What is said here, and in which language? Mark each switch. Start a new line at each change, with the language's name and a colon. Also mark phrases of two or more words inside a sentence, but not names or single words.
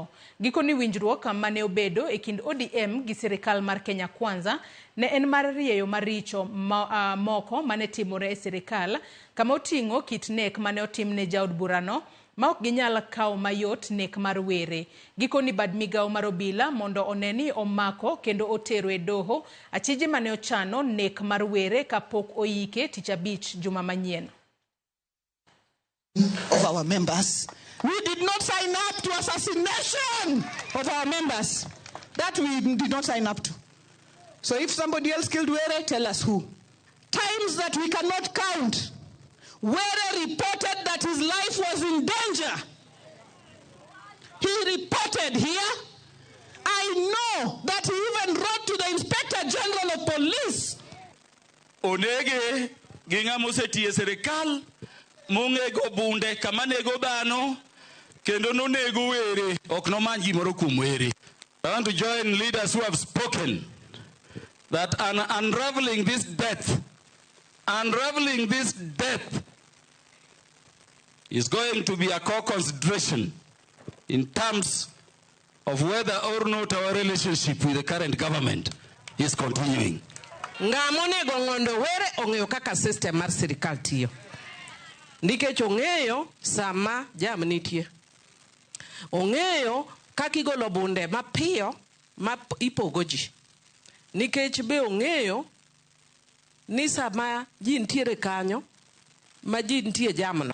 Luo (Kenya and Tanzania): Gikoni winjruok mane obedo e kind ODM gi sirikal mar Kenya Kwanza ne en mar rieyo maricho moko mane timore e sirikal kama oting'o kit nek mane otim ne jaod burano ma ok ginyal kawo mayot nek mar Were. Gikoni bad migawo mar obila mondo oneni omako kendo otero e doho achije mane ochano nek mar Were kapok oike tich abich juma manyien.
English: Of our members. We did not sign up to assassination of our members. That we did not sign up to. So if somebody else killed Were, tell us who. Times that we cannot count. Were reported that his life was in danger. He reported here. I know that he even wrote to the Inspector General of Police.
Luo (Kenya and Tanzania): Onege ginga mosetie serikal mongego bunde kama nego dhano kendo nonego Were ok nomany gimoro kuom Were.
English: I want to join leaders who have spoken that unraveling this death is going to be a core consideration in terms of whether or not our relationship with the current government is continuing.
Luo (Kenya and Tanzania): Ngamonego Ong'ondo Were ong'eyo kaka system mar sirikal tiyo. Nikech ong'eyo sama jam nitie. Ong'eyo kaka igolo bunde mapiyo ma ipogo ji. Nikech be ong'eyo ni sama ji ntiere kanyo ma ji ntie jamno.